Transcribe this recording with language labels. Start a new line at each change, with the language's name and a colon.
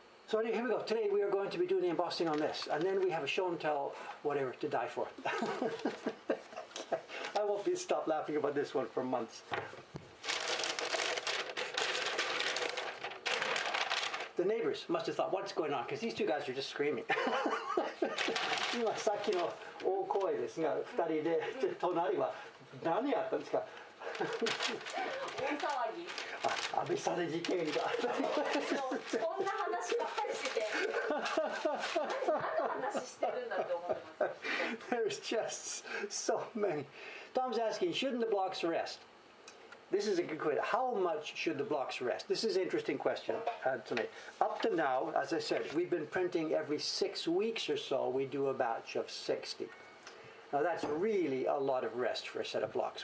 English: So anyway, here we go. Today we are going to be doing the embossing on this, and then we have a show and tell, whatever, to die for. I won't stop laughing about this one for months. The neighbors must have thought, what's going on? Because these two guys are just screaming.
Japanese: 今さっきの大声ですが、2人で隣は何やったんですか？大騒ぎ。安倍さん事件が。そんな話ばっかりしてて、何の話してるんだって思ってます。
English: There's just so many. Tom's asking, shouldn't the blocks rest? This is a good question. How much should the blocks rest? This is an interesting question, Anthony. Up to now, as I said, we've been printing every 6 weeks or so. We do a batch of 60. Now that's really a lot of rest for a set of blocks.